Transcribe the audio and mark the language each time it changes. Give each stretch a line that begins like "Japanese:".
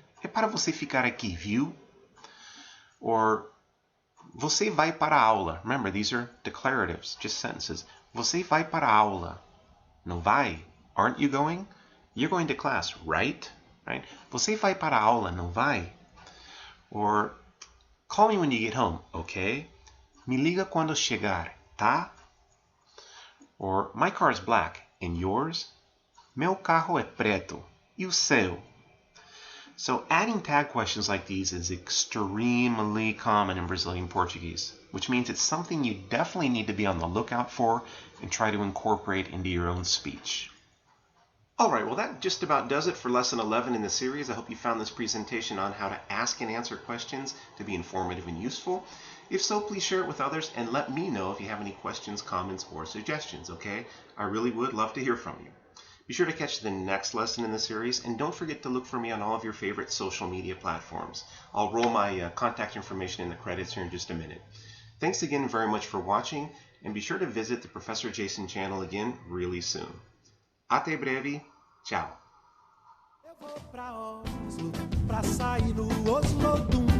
Portuguese: É para você ficar aqui, viu?
English: Or,
Portuguese: você vai para a aula.
English: Remember, these are declaratives, just sentences.
Portuguese: Você vai para a aula. Não vai?
English: Aren't you going? You're going to class, right? Right?
Portuguese: Você vai para a aula, não vai?
English: Or, call me when you get home, okay?
Portuguese: Me liga quando chegar, tá?
English: Or, my car is black, and yours?
Portuguese: Meu carro é preto, e o seu?
English: So adding tag questions like these is extremely common in Brazilian Portuguese, which means it's something you definitely need to be on the lookout for and try to incorporate into your own speech. All right, well that just about does it for lesson 11 in the series. I hope you found this presentation on how to ask and answer questions to be informative and useful. If so, please share it with others and let me know if you have any questions, comments, or suggestions, okay? I really would love to hear from you. Be sure to catch the next lesson in the series, and don't forget to look for me on all of your favorite social media platforms. I'll roll my contact information in the credits here in just a minute. Thanks again very much for watching, and be sure to visit the Professor Jason channel again really soon.
Portuguese: Até breve. Tchau. Eu vou pra Oslo, pra sair no Oslo do